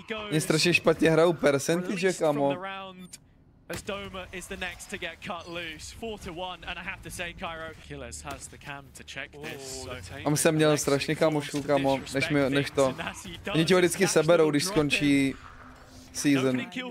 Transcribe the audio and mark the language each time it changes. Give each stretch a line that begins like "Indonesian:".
Czech: Mě strašně špatně hrajou percentage, kámo.
English: As Doma is the next to get cut loose, 4-1, and I have to say, Cairo, Killers has the cam to check this.
Czech: Tam jsem měl strašně kámošů, kámo, než to. Oni ti ho vždycky seberou, když skončí season.